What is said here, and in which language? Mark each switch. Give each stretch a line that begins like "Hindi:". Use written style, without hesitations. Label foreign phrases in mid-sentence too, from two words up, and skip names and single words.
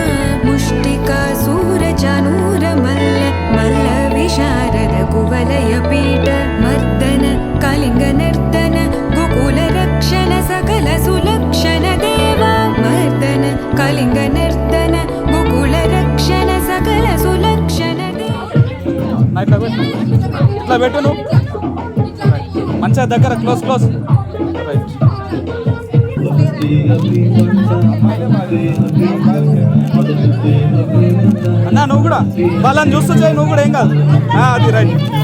Sanskrit: मुष्टिकासूरचानूरमल्ल मल्लविशारद कुवलयपीठ मर्दन कलिङ्गनर्दन गोकुलरक्षण सकल सुलक्षण देवा मर्दन कलिङ्गनर्दन गोकुलरक्षण सकल सुलक्षण
Telugu: ఇట్లా పెట్టు నువ్వు మంచిగా దగ్గర
English: close close
Telugu: అన్నా నువ్వు కూడా వాళ్ళని చూస్తూ చేయి నువ్వు కూడా ఏం కాదు అది రైట్